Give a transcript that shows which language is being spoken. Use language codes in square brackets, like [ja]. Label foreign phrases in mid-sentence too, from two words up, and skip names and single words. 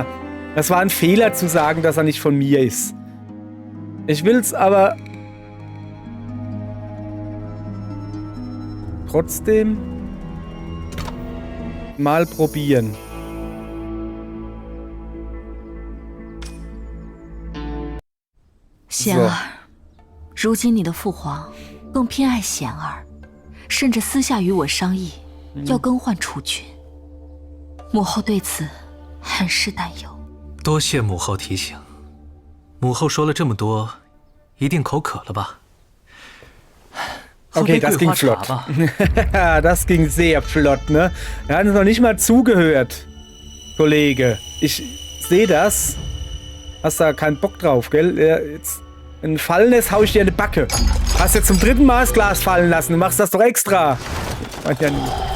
[de] Das war ein Fehler zu sagen, dass er nicht von mir ist. Ich will's aber trotzdem mal probieren. So. [zh] 贤儿，如今你的父皇更偏爱贤儿，甚至私下与我商议要更换储君。母后对此很是担忧。多谢母后提醒。母后说了这么多，一定口渴了吧？喝 [de] Okay, [zh] 杯 [de] das [zh] 桂 [de] ging [zh] 花茶 [de] flott. [zh] 吧。 [de] Das ging sehr flott, ne? Er hat uns noch nicht mal zugehört, Kollege. Ich sehe das. Hast da keinen Bock drauf, gell? Jetzt ein Fallnest hau ich dir in die Backe. Hast jetzt zum 3. Mal das Glas fallen lassen. Du machst das doch extra. Ja nie.